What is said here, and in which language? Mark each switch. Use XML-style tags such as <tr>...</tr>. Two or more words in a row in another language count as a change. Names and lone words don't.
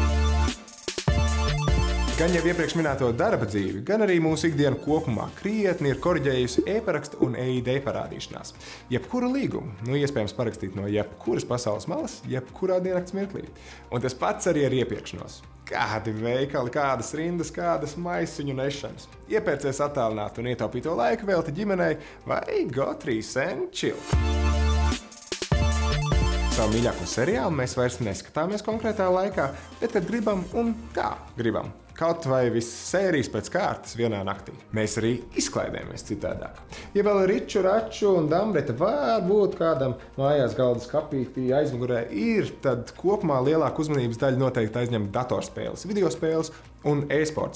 <lv>Gan jau iepriekš minēto darba dzīvi, gan arī mūsu ikdienu kopumā krietni ir koriģējusi e-paraksta un e-ID parādīšanās. Jebkuru līgumu, iespējams parakstīt no jebkuras pasaules malas, jebkurā diennakts mirklī. Un tas pats arī ar iepirkšanos. Kādi veikali, kādas rindas, kādas maisiņu nešanas. Iepērcies attālināt un ietaupīto laiku velti ģimenei vai</lv> <en>go 3 and chill.</en> <lv>Savu mīļāko seriālu mēs vairs neskatāmies konkrētā laikā, bet kad gribam un kā gribam. Kaut vai visas sērijas pēc kārtas vienā naktī. Mēs arī izklaidējamies citādāk. Ja vēl riču, raču un dambreta varbūt kādam mājās galda skapītī aizmugurē ir, tad kopumā lielāku uzmanības daļu noteikti aizņem datorspēles, videospēles un e-sports.</lv>